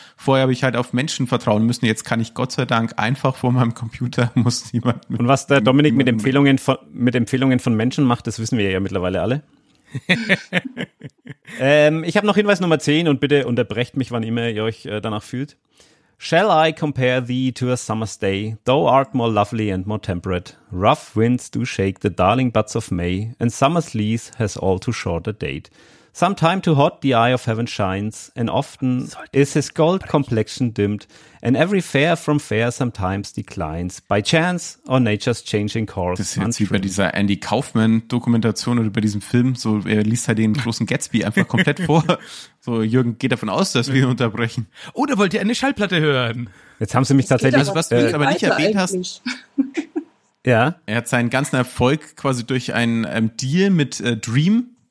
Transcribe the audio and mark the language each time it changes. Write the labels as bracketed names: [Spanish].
[German] Vorher habe ich halt auf Menschen vertrauen müssen, jetzt kann ich Gott sei Dank einfach vor meinem Computer, muss jemand. Und was der Dominik mit Empfehlungen von Menschen macht, das wissen wir ja mittlerweile alle. ich habe noch Hinweis Nummer 10 und bitte unterbrecht mich, wann immer ihr euch danach fühlt. [English] Shall I compare thee to a summer's day? Thou art more lovely and more temperate. Rough winds do shake the darling buds of May, and summer's lease has all too short a date. Sometime too hot the eye of heaven shines, and often is his gold complexion dimmed, and every fair from fair sometimes declines, by chance or nature's changing course. [German] Das ist jetzt wie bei dieser Andy Kaufman-Dokumentation oder bei diesem Film, so er liest halt den großen Gatsby einfach komplett vor. So, Jürgen geht davon aus, dass wir unterbrechen. Oder wollt ihr eine Schallplatte hören? Jetzt haben sie mich tatsächlich... Also, was du aber nicht erwähnt hast... Ja? Er hat seinen ganzen Erfolg quasi durch einen Deal mit Dream...